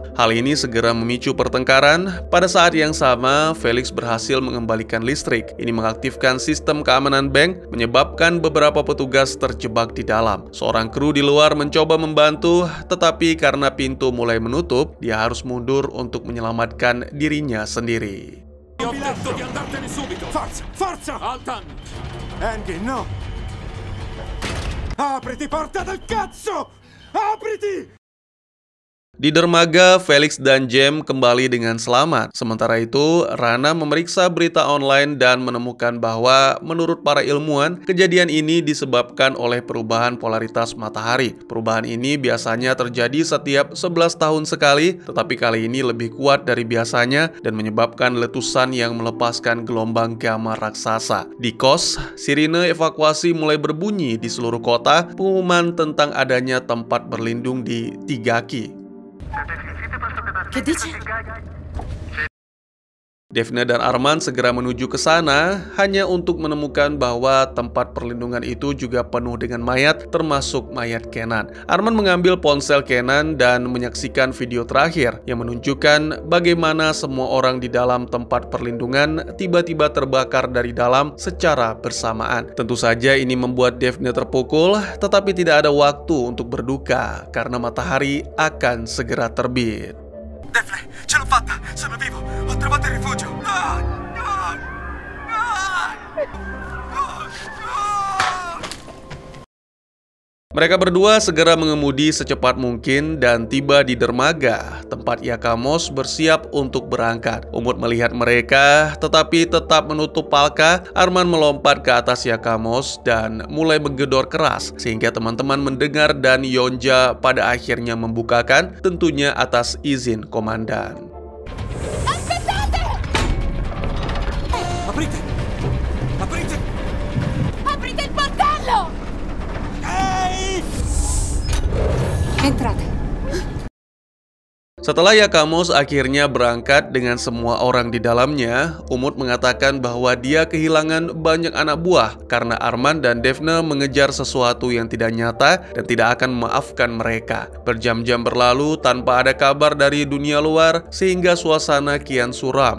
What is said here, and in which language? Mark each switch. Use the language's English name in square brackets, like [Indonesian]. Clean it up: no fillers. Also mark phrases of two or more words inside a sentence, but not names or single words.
[Indonesian] Hal ini segera memicu pertengkaran. Pada saat yang sama, Felix berhasil mengembalikan listrik. Ini mengaktifkan sistem keamanan bank, menyebabkan beberapa petugas terjebak di dalam. Seorang kru di luar mencoba membantu, tetapi karena pintu mulai menutup, dia harus mundur untuk menyelamatkan dirinya sendiri. [Italian] Ho detto di andartene subito! Forza, forza! Altan! Andy, no! Apriti, porta del cazzo! Apriti! [Indonesian] Di dermaga, Felix dan Jem kembali dengan selamat. Sementara itu, Rana memeriksa berita online dan menemukan bahwa menurut para ilmuwan, kejadian ini disebabkan oleh perubahan polaritas matahari. Perubahan ini biasanya terjadi setiap 11 tahun sekali, tetapi kali ini lebih kuat dari biasanya dan menyebabkan letusan yang melepaskan gelombang gamma raksasa. Di kos, sirine evakuasi mulai berbunyi di seluruh kota, pengumuman tentang adanya tempat berlindung di Tigaki. [Italian] Che dici? [Indonesian] Daphne dan Arman segera menuju ke sana hanya untuk menemukan bahwa tempat perlindungan itu juga penuh dengan mayat, termasuk mayat Kenan. Arman mengambil ponsel Kenan dan menyaksikan video terakhir yang menunjukkan bagaimana semua orang di dalam tempat perlindungan tiba-tiba terbakar dari dalam secara bersamaan. Tentu saja ini membuat Daphne terpukul, tetapi tidak ada waktu untuk berduka karena matahari akan segera terbit. [Italian] Daphne, ce l'ho fatta! Sono vivo! Ho trovato il rifugio! [Indonesian] Mereka berdua segera mengemudi secepat mungkin dan tiba di dermaga, tempat Yakamos bersiap untuk berangkat. Umut melihat mereka, tetapi tetap menutup palka. Arman melompat ke atas Yakamos dan mulai menggedor keras, sehingga teman-teman mendengar dan Yonja pada akhirnya membukakan, tentunya atas izin komandan. [Italian] Aprite! Aprite! Aprite il portello! Ehi! Entrate. [Indonesian] Setelah Yakamos akhirnya berangkat dengan semua orang di dalamnya, Umut mengatakan bahwa dia kehilangan banyak anak buah karena Arman dan Daphne mengejar sesuatu yang tidak nyata dan tidak akan memaafkan mereka. Berjam-jam berlalu tanpa ada kabar dari dunia luar sehingga suasana kian suram.